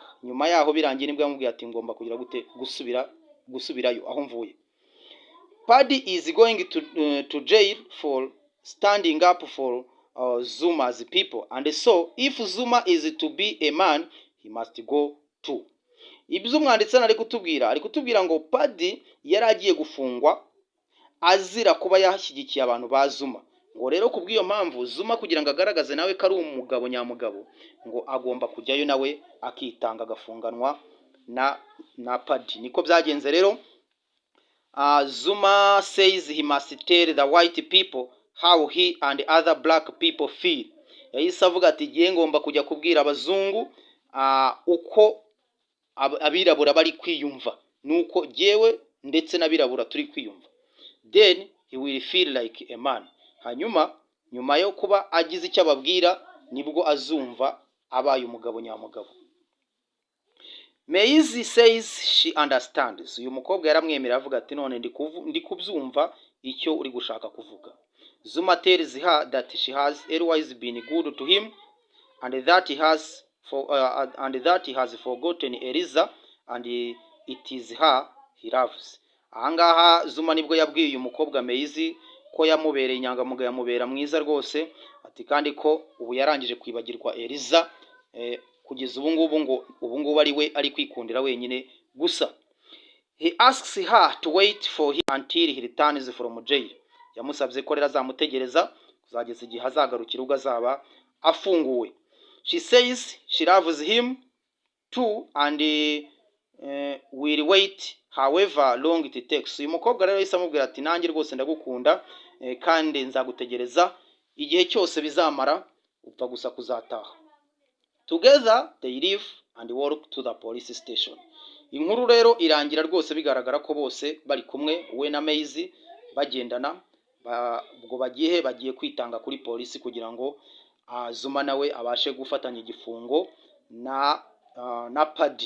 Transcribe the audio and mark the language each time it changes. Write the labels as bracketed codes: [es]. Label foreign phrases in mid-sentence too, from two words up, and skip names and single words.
[rw] Nyuma yaho birangiye nibwo yamubwiye ati ngomba kugira gute gusubirayo aho mvuye. [en] Paddy is going to jail for standing up for Zuma's people, and so if Zuma is to be a man he must go too. [rw] Ibyo umwanditsi ari kutubwira ngo Paddy yari agiye gufungwa azira kuba yashyigikiye abantu ba Zuma, ngo rero kubw'iyo mpamvu Zuma kugira ngo agaragaze nawe ko ari umugabo nyamugabo, ngo agomba kujyayo nawe akitanga agafunganwa na Paddy. Niko byagenze rero. [en] Zuma says he must tell the white people how he and other black people feel. [rw] Yahise avuga ati giye ngomba kujya kubwira abazungu uko abirabura bari kwiyumva, nuko jewe ndetse n'abirabura turi kwiyumva. [en] Then he will feel like a man. [rw] Hanyuma nyuma yo kuba agize icyo ababwira nibwo azumva abaye umugabo nyamugabo. [en] Meizi says she understands. [rw] Uyu mukobwa yaramwemera avuga ati none ndi kubyumva icyo uri gushaka kuvuga. [en] Zuma tells her that she has always been good to him and that he has forgotten Eliza and it is her he loves. [rw] Ahangaha Zuma nibwo yabwiye uyu mukobwa Meizi ko yamubereye inyangamugayo, yamubera mwiza rwose, ati kandi ko ubu yarangije kwibagirwa Eliza, kugeza ubu ngubu ari we ari kwikundira wenyine gusa. [en] He asks her to wait for him until he returns from jail. [rw] Yamusabye ko rero azamutegereza kuzageza igihe azagarukira ubwo azaba afunguwe. [en] She says she loves him too and will wait however long it takes. [rw] Uyu mukobwa rero yahise amubwira ati nanjye rwose ndagukunda kandi nzagutegereza igihe cyose bizamara upfa gusa kuzataha. [en] Together they leave and walk to the police station. [rw] Inkuru rero irangira rwose bigaragara ko bose bari kumwe, we na Maisie bagendana, ubwo bagiye kwitanga kuri polisi kugira ngo Zuma nawe abashe gufatanya igifungo na Paddy.